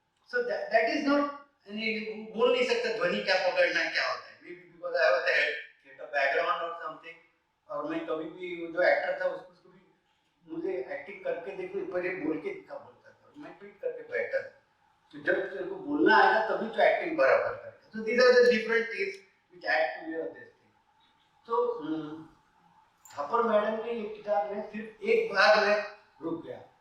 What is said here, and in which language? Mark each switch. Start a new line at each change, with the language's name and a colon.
English: So that is not,
Hindi: बोल नहीं सकता ध्वनि क्या पकड़ना है क्या होता है.
English: Maybe because I have a background or something,
Hindi: और मैं कभी भी जो एक्टर था उसको भी मुझे एक्टिंग करके देखो पहले बोल के दिखा बोलता था, मैं ट्वीट करके बैठा था. तो जब तेरे को बोलना आएगा तभी तो एक्टिंग बराबर करेगा.
English: So these are the different things which add to your this thing.
Hindi: तो थापर मैडम के ये किताब में सिर्फ एक बार में रुक गया.